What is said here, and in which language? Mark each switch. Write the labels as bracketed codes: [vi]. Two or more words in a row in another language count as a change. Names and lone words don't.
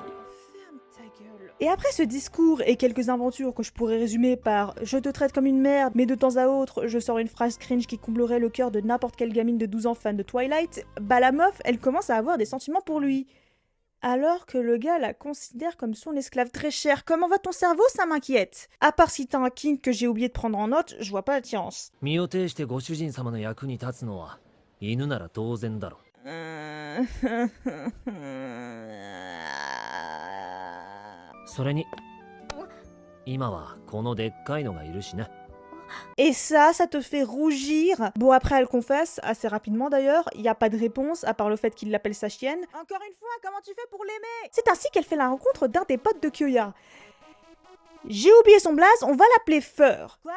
[fr] Et après ce discours et quelques aventures que je pourrais résumer par « je te traite comme une merde, mais de temps à autre, je sors une phrase cringe qui comblerait le cœur de n'importe quelle gamine de 12 ans fan de Twilight », bah la meuf, elle commence à avoir des sentiments pour lui. Alors que le gars la considère comme son esclave très cher. Comment va ton cerveau, ça m'inquiète. À part si t'as un kink que j'ai oublié de prendre en note, je vois pas l'attirance. [ja] 身を挺してご主人様の役に立つのは犬なら当然だろ。 それに今はこのでっかいのがいるしな。 [fr] Et ça te fait rougir. Bon, après, elle confesse, assez rapidement d'ailleurs. Il n'y a pas de réponse, à part le fait qu'il l'appelle sa chienne. Encore une fois, comment tu fais pour l'aimer? C'est ainsi qu'elle fait la rencontre d'un des potes de Kyoya. J'ai oublié son blaze, on va l'appeler Fur. Quoi?